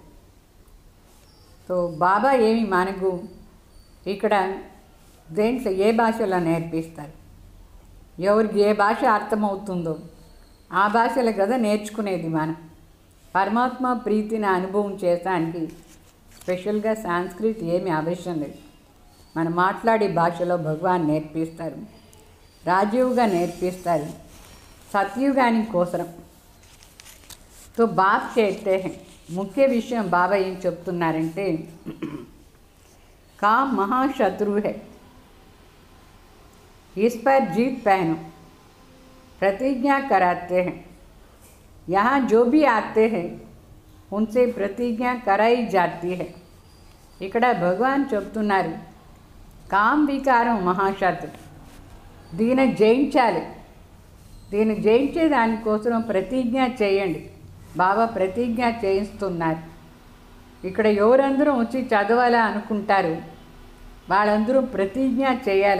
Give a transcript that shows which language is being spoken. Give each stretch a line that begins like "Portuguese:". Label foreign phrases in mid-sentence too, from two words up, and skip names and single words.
Telugu: సో బాబా ఏమి మనకు ఇక్కడ దేంట్లో ఏ భాషలో నేర్పిస్తారు, ఎవరికి ఏ భాష అర్థమవుతుందో ఆ భాషలో కదా నేర్చుకునేది. మనం పరమాత్మ ప్రీతిని అనుభవం చేయడానికి స్పెషల్గా సాంస్క్రిట్ ఏమీ అవసరం లేదు. మనం మాట్లాడే భాషలో భగవాన్ నేర్పిస్తారు, రాజీవ్గా నేర్పిస్తారు, సత్యుగాని కోసం.
Hindi: तो बाप कहते हैं, मुख्य विषय बाबा
Telugu: ఏం చెప్తున్నారంటే,
Hindi: काम महाशत्रु है, इस पर जीत पहनो, प्रतिज्ञा कराते हैं. यहाँ जो भी आते हैं उनसे प्रतिज्ञा कराई जाती है.
Telugu: ఇక్కడ భగవాన్ చెప్తున్నారు, కామ్ వికారం మహాశత్రు, దీన్ని జయించాలి. దీన్ని జయించే దానికోసం ప్రతిజ్ఞ చేయండి. బాబా ప్రతిజ్ఞ చేయిస్తున్నారు. ఇక్కడ ఎవరందరూ వచ్చి చదవాలా అనుకుంటారు వాళ్ళందరూ ప్రతిజ్ఞ చేయాలి.